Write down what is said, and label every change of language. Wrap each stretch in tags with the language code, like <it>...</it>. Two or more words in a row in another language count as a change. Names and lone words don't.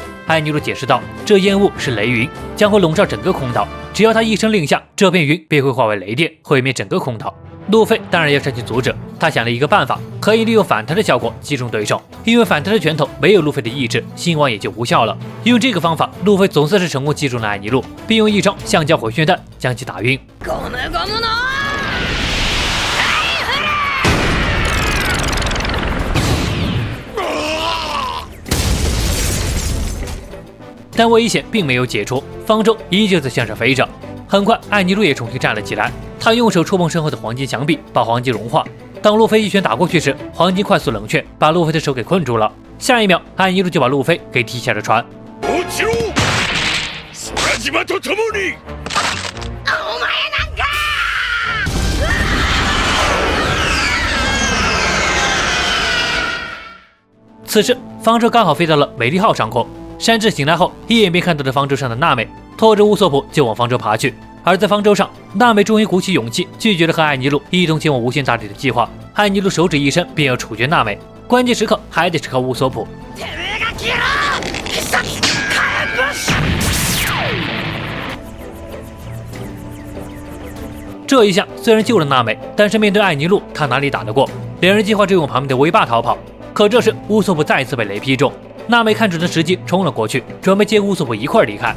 <zh>艾尼路解释道，这烟雾是雷云，将会笼罩整个空岛，只要他一声令下，这片云便会化为雷电，毁灭整个空岛。路飞当然要上去阻止，他想了一个办法，可以利用反弹的效果击中对手，因为反弹的拳头没有路飞的意志，新王也就无效了。用这个方法，路飞总算是成功击中了艾尼路，并用一招橡胶回旋弹将其打晕。</zh> <ja>ゴムゴムの</ja> <zh>但危险并没有解除，方舟依旧在向上飞着。很快，艾尼路也重新站了起来，他用手触碰身后的黄金墙壁，把黄金融化。当路飞一拳打过去时，黄金快速冷却，把路飞的手给困住了。下一秒，艾尼路就把路飞给踢下了船。</zh> <ja>落ちろ空島と共にお前なんか！</ja> <zh>此时，方舟刚好飞到了美丽号上空。山治醒来后，一眼便看到了方舟上的娜美，拖着乌索普就往方舟爬去。而在方舟上，娜美终于鼓起勇气，拒绝了和艾尼路一同前往无限大地的计划。艾尼路手指一伸，便要处决娜美，关键时刻还得是靠乌索普。</zh> <ja>てめえが消えろ！必殺火炎ブッシュ！</ja> <zh>这一下虽然救了娜美，但是面对艾尼路，他哪里打得过？两人计划着用旁边的威霸逃跑，可这时乌索普再一次被雷劈中。娜美看准了时机，冲了过去，准备接乌索普一块离开。</zh>